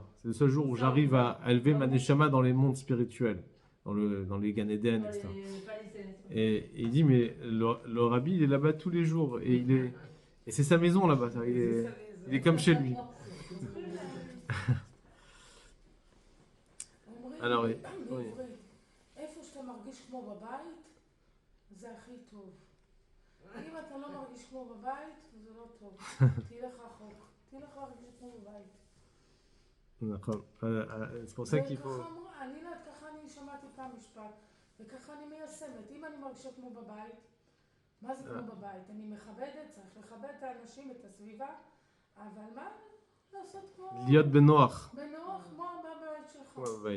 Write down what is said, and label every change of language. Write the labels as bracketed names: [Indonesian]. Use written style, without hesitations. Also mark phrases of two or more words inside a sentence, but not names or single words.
[French] C'est le seul jour où j'arrive à élever ma neshama dans les mondes spirituels, dans les Gan Eden, etc. Et il dit, mais le rabbi, il est là-bas tous les jours, et c'est sa maison là-bas, il est comme chez lui. Alors, oui. [Hebrew] איפה שאתה מרגיש כמו בבית, זה הכי טוב. אם אתה לא מרגיש כמו בבית, זה לא טוב. תלך רחוק. תלך להרגיש כמו בבית. נכון. [French] C'est pour ça qu'il faut... [Hebrew] אני לא יודעת, ככה אני שמעתי פעם משפט, וככה אני מיישמת. אם אני מרגישה כמו בבית, מה זה כמו בבית? אני מכבדת, צריך לכבד את האנשים, את הסביבה, אבל מה לעשות כמו... להיות בנוח. בנוח, כמו בבית שלך. כמו בבית.